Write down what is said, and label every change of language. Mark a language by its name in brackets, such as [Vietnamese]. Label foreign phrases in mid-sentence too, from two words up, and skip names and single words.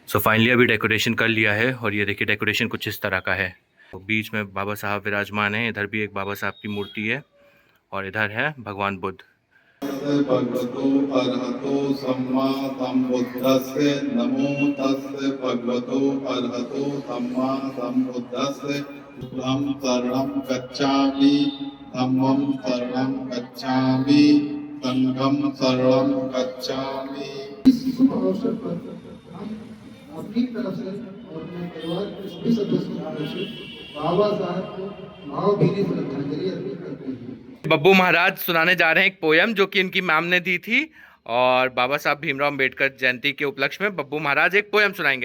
[Hindi] सो फाइनली अभी डेकोरेशन कर लिया है और ये देखिए डेकोरेशन कुछ इस तरह का है। तो बीच में बाबा साहब विराजमान हैं, इधर भी एक बाबा साहब की मूर्ति है और इधर है भगवान बुद्ध। [Pali] भगवतो अरहतो सम्मा सम्बुद्धस्से नमो तस्से भगवतो अरहतो सम्मा सम्बुद्धस्से बुद्धं शरणं गच्छामि धम्मं शरणं गच्छामि संघं शरणं गच्छामि। [Hindi] इस शुभ अवसर पर हम अपनी तरफ से और अपने परिवार के सभी सदस्यों की तरफ से बाबा साहब को भावभीनी श्रद्धांजलि अर्पित करते हैं। बब्बू महाराज सुनाने जा रहे हैं एक पोयम जो कि इनकी मैम ने दी थी और बाबा साहब भीमराव अम्बेडकर जयंती के उपलक्ष्य में बब्बू महाराज एक पोयम सुनाएंगे।